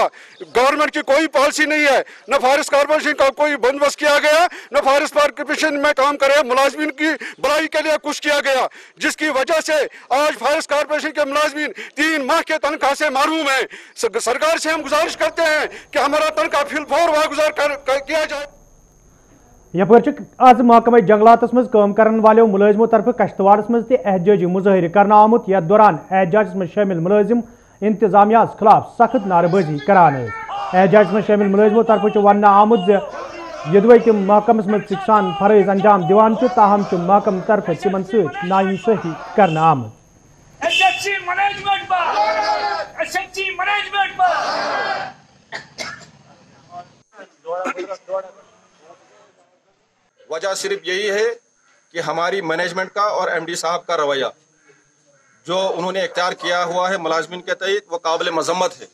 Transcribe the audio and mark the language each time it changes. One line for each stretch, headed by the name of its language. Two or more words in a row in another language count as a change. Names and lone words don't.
Hindi: गवर्नमेंट की कोई पॉलिसी नहीं है, न फॉरेस्ट कॉर्पोरेशन का कोई बंदोबस्त किया गया, न फॉरेस्ट कॉर्पोरेशन में काम करे मुलाजमीन की भलाई के लिए कुछ किया गया, जिसकी वजह से आज फॉरेस्ट कॉर्पोरेशन के मुलाजमीन 3 माह के तनख्वाह से महरूम है। सरकार से हम गुजारिश करते हैं कि हमारा तनख्वाह फिलफौर वागुजार किया जाए।
Kashmiri: यपर आज महकमे जंगलात मज काम करने वाले मुलाजिमों तरफ कश्तवाड़ मज एहतजाजी मुजाहिर करना आमुत, यथ दौरान एहतजाज में शामिल मुलाजिम इंतजामिया खिलाफ सख्त नारेबाजी करान। एहतजाज में शामिल मुलाजिमों तरफ वन आमुत यदवे तम महकमस मज सान फरज अंजाम दिवान, ताहम महकम तरफ तिमन नाइंसाफी करना आमुत।
Hindi: वजह सिर्फ यही है कि हमारी मैनेजमेंट का और MD साहब का रवैया जो उन्होंने इख्तियार किया हुआ है मुलाजमिन के तहत, वो काबिल मजम्मत है।